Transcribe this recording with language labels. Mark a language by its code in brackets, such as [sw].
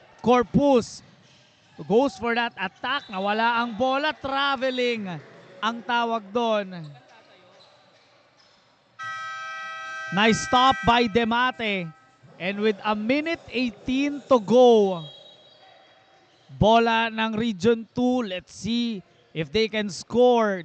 [en] Corpus goes for that attack. [tl] Nawala ang bola. Traveling ang tawag doon. [en] Nice stop by Demate. And with a minute 18 to go, [tl] bola ng [en] Region 2. Let's see if they can score.